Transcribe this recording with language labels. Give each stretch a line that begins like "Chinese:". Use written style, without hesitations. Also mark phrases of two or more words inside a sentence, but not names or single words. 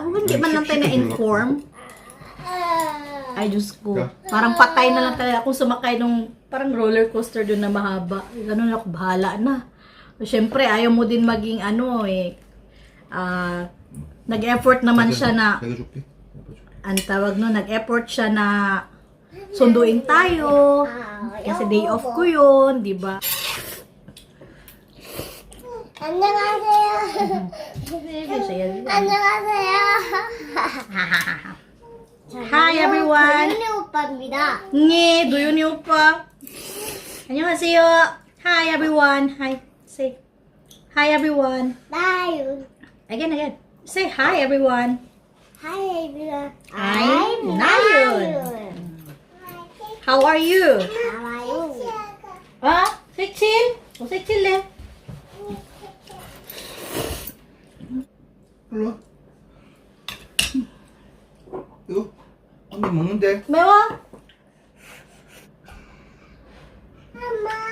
Filipino: Hindi man lang tayo na-inform. Ay, Diyos ko. Parang patay na lang talaga akong sumakay nung parang roller coaster doon na mahaba. Ganun ako, bahala na. Siyempre, ayaw mo din maging ano eh. Nag-effort naman siya na,
Korean: 내가 줄게.
Filipino: ang tawag no, nag-effort siya na sunduin tayo. Kasi day off ko yun, di ba?
Korean: 안녕하세요.
English: Hi
Korean: 안녕하세요.
English: everyone.
Korean: 윤희 오빠입니다. 네, 도윤이 오빠. 안녕하세요.
English: Hi everyone. Hi. Say. Hi everyone.
Korean: 나윤.
English: Again. Say hi everyone. Hi everyone. I'm Nayun. How are you?
Korean: 나와요. 색칠? 색칠래? 일로 와. 이거 언니 먹는데? 매워? 엄마